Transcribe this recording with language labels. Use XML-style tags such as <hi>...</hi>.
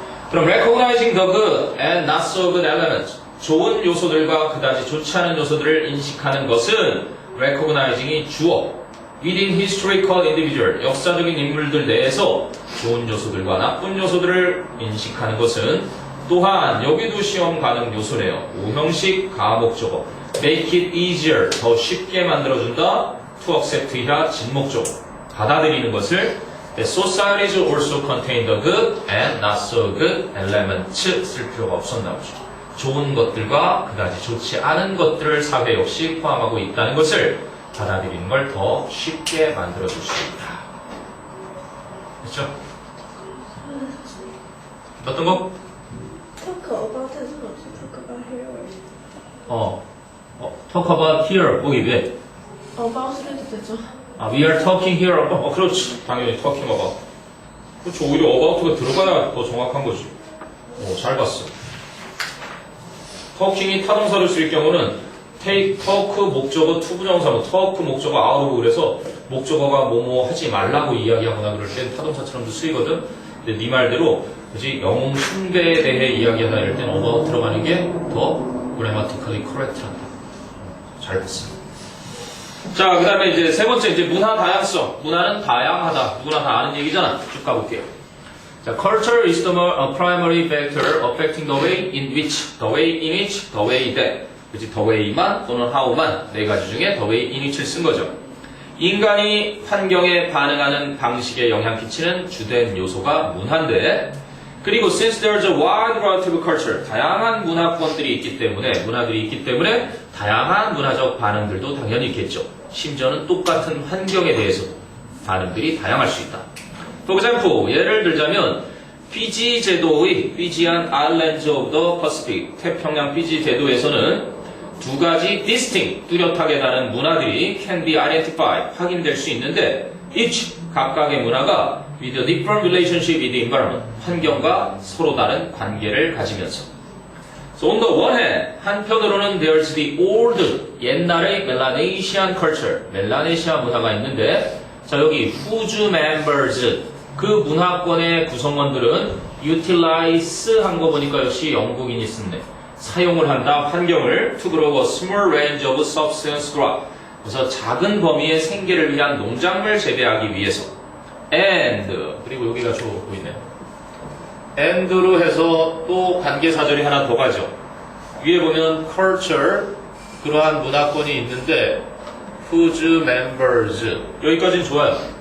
<ko>그럼</ko> <en>recognizing the good and not so good elements,</en> <ko>좋은 요소들과 그다지 좋지 않은 요소들을 인식하는 것은 recognizing이 주어,</ko> <en>within historical individual,</en> <ko>역사적인 인물들 내에서 좋은 요소들과 나쁜 요소들을 인식하는 것은 또한 여기도 시험 가능 요소네요. 오형식 가목적어,</ko> <en>make it easier,</en> <ko>더 쉽게 만들어준다.</ko> <en>to accept</en> <ko>이하 진목적어, 받아들이는 것을</ko> <en>the societies also contain the good and not so good elements</en> <ko>쓸 필요가 없었나 보죠. 좋은 것들과 그다지 좋지 않은 것들을 사회 역시 포함하고 있다는 것을 받아들이는 걸 더 쉽게 만들어줄 수 있다. 그렇죠? 어떤 거?</ko> <en>Talk about is not to talk about here. talk about here,</en> <ko>거기 왜? about를 해도 되죠.</ko> <en>we are talking here about,</en> <ko>그렇지. 당연히</ko> <en>talking about.</en> <ko>그렇죠. 오히려 about가 들어가야 더 정확한 거지. 잘 봤어. talking이 타동사를 쓸 경우는 take, talk 목적어 투부정사, talk 목적어 out 그래서 목적어가 뭐뭐 하지 말라고 이야기하거나 그럴 땐 타동사처럼도 쓰이거든. 근데 네 말대로 그지 영웅 숭배에 대해 이야기하다 이럴 땐 about 들어가는 게 더 grammatically correct한다. 잘 봤어. 자, 그 다음에 이제 세 번째, 이제 문화 다양성. 문화는 다양하다. 누구나 다 아는 얘기잖아. 쭉 가볼게요. 자,</ko> <en>culture is the primary factor affecting the way in which, the way in which, the way that.</en> <ko>그치, the way만 또는 how만 네 가지 중에 the way in which를 쓴 거죠. 인간이 환경에 반응하는 방식에 영향 끼치는 주된 요소가 문화인데, 그리고</ko> <en>since there's a wide variety of culture,</en> <ko>다양한 문화권들이 있기 때문에, 문화들이 있기 때문에 다양한 문화적 반응들도 당연히 있겠죠. 심지어는 똑같은 환경에 대해서도 반응들이 다양할 수 있다.</ko> <en>For example,</en> <ko>예를 들자면 피지 제도의 피지안 아일랜드 오브 더 퍼시픽, 태평양 피지 제도에서는 두 가지 distinct, 뚜렷하게 다른 문화들이</ko> <en>can be identified,</en> <ko>확인될 수 있는데 each, 각각의 문화가</ko> <en>with a different relationship with the environment,</en> <ko>환경과 서로 다른 관계를 가지면서.</ko> <en>So on the one hand,</en> <ko>한편으로는</ko> <en>there's the old,</en> <ko>옛날의 멜라네시안 culture, 멜라네시아 문화가 있는데, 자 여기 whose members, 그 문화권의 구성원들은 utilize 한 거 보니까 역시 영국인이 쓴네. 사용을 한다, 환경을</ko> <en>to grow a small range of subsistence crop.</en> <ko>그래서 작은 범위의 생계를 위한 농작물 재배하기 위해서. and, 그리고 여기가 저 보이네요. and로 해서 또 관계사절이 하나 더 가죠. 위에 보면 culture, 그러한 문화권이 있는데 whose members, 여기까지는 좋아요.</ko>